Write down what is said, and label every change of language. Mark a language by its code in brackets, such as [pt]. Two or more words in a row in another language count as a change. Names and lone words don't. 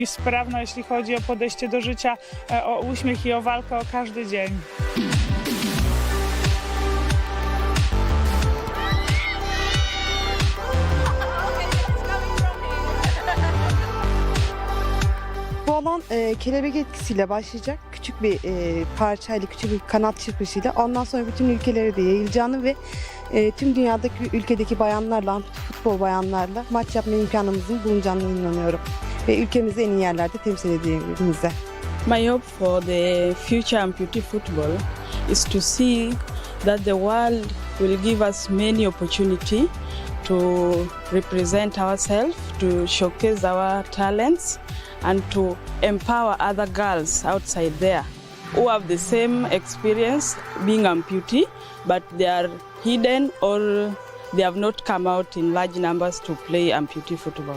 [pl] Sprawna, jeśli chodzi o podejście do życia, o uśmiech i o walkę o każdy dzień. [tr] Bu alan kelebek etkisiyle başlayacak. Küçük bir parçayla, küçük bir kanat çırpışıyla ondan sonra bütün ülkelere de yayılacağını ve tüm dünyadaki ülkedeki bayanlarla, ampute futbol bayanlarla maç yapma imkanımızın bulunacağını inanıyorum. Ve ülkemizi en iyi yerlerde temsil edeceğimize. [en] My hope for the future amputee football is to see that the world will give us many opportunity to represent ourselves, to showcase our talents, and to empower other girls outside there who have the same experience being amputee, but they are hidden or they have not come out in large numbers to play amputee football.